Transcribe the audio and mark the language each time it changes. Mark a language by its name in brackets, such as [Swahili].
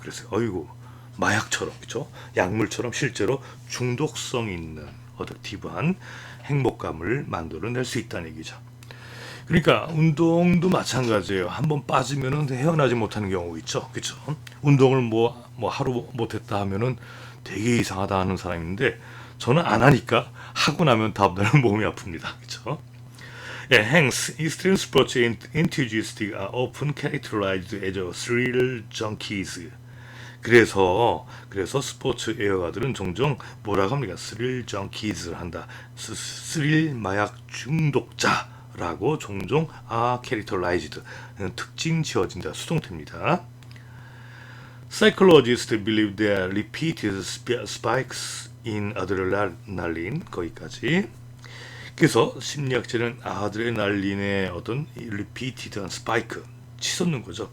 [Korean] 그래서 어이구 마약처럼, 그렇죠? 약물처럼 실제로 중독성 있는 어댑티브한 행복감을 만들어낼 수 있다는 얘기죠. 그러니까 운동도 마찬가지예요. 한번 빠지면은 헤어나지 못하는 경우 있죠, 그렇죠? 운동을 뭐 하루 못했다 하면은 되게 이상하다 하는 사람인데 저는 안 하니까 하고 나면 다음날은 몸이 아픕니다, 그렇죠? [English] 예, hence, extreme sports enthusiasts are often characterized as thrill junkies. [Korean] 그래서 스포츠 애호가들은 종종 뭐라고 합니까? 스릴 정키즈를 한다. 스릴 마약 중독자라고 종종 characterized 특징 지어진다. 수동태입니다. [English] Psychologists believe that repeated spikes in adrenaline [Korean] 거기까지 그래서 심리학자는 아드레날린의 어떤 리피티드한 스파이크, 치솟는 거죠.